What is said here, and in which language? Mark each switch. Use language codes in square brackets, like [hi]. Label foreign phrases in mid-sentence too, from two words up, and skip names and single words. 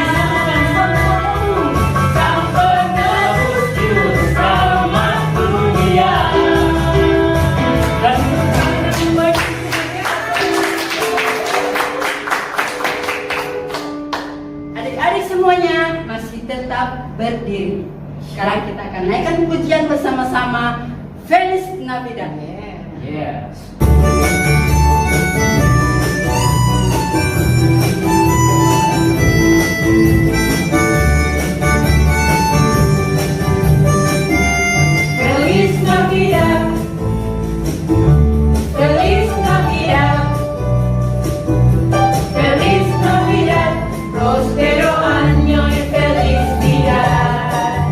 [id] Sang penebus juru selamat dunia. Adik-adik semuanya masih tetap berdiri. Sekarang kita akan naikkan pujian bersama-sama. [es] Feliz Navidad. Yes. Feliz Navidad, Feliz Navidad, Feliz Navidad, próspero año y felicidad.